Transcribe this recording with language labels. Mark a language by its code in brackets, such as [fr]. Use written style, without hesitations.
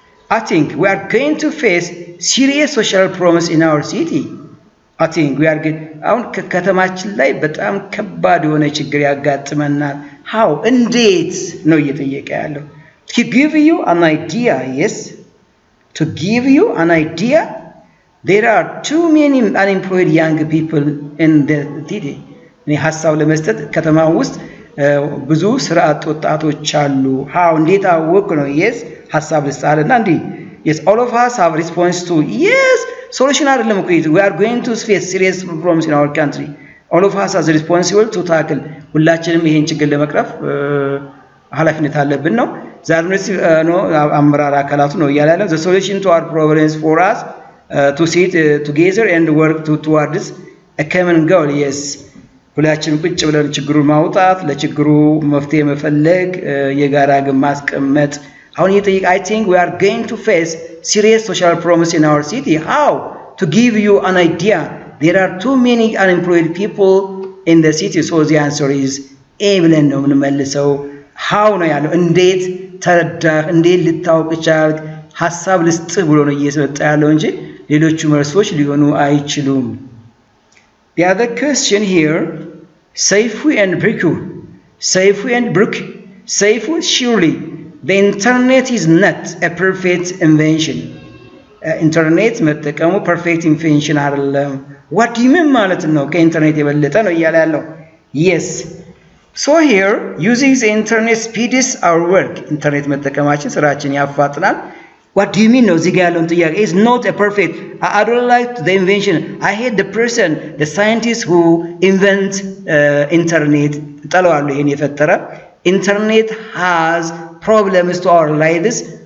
[en] I think we are going to face serious social problems in our city. I think we are [am] አሁን ከተማችን ላይ በጣም ከባድ የሆነ ችግር ያጋጥመናል። [en] How? [am] እንዴት ነው እየጠየቀ ያለው? [en] To give you an idea, yes. To give you an idea, there are too many unemployed young people in the city. [am] እኔ ሐሳብ ለመስጠት ከተማ ውስጥ ብዙ ስራ አጥ ወጣቶች አሉ። [en] How? [am] እንዴት አወቅ ነው? [en] Yes, [am] ሐሳብ ልስጣልና እንዴ [en] yes, all of us have response to yes, solution [am] አይደለም እኮ [en] we are going to face serious problems in our country. All of us are responsible to tackle. [am] ሁላችንም ይሄን ችግር ለመቅረፍ ኃላፊነት አለብን ነው። ዛሬ ነው አመራር አካላቱ ነው ያላለው [en] the solution to our problems for us to sit together and work towards a common goal. Yes, [am] ሁላችንም ቁጭ ብለን ችግሩን ማውጣት ለችግሩ መፍትሄ መፈለግ የጋራ ግብ ማስቀመጥ። አሁን ይጠይቅ [en] I think we are going to face serious social problems in our city. How? To give you an idea, there are too many unemployed people in the city. So the answer is A [am] ብለን ነው የምንመልሰው። [en] How [am] ነው ያለው? እንዴት ተረዳህ? እንዴት ልታውቅ ቻልክ? ሐሳብ ልስጥህ ብሎ ነው እየሰጠ ያለው እንጂ ሌሎቹ መልሶች ሊሆኑ አይችሉም። [en] The other question here, [am] Saifu and Briku. [en] Saifu and Brook. Saifu, surely the internet is not a perfect invention. Internet መጠቀሙ perfect invention አይደለም። What do you mean [am] ማለት ነው? ከኢንተርኔት የበለጠ ነው እያለ ያለው። [en] Yes. So here, using the internet speeds our work. [am] ኢንተርኔት መጠቀማችን ስራችን ያፋጥናል። [en] What do you mean [am] ነው እዚህ ጋር ያለውን ጥያቄ? [en] Is not a perfect. I don't like the invention. I hate the person, the scientist who invent internet. [am] ጠለዋለሁ ይሄን የፈጠረ [en] internet has problems to our lives.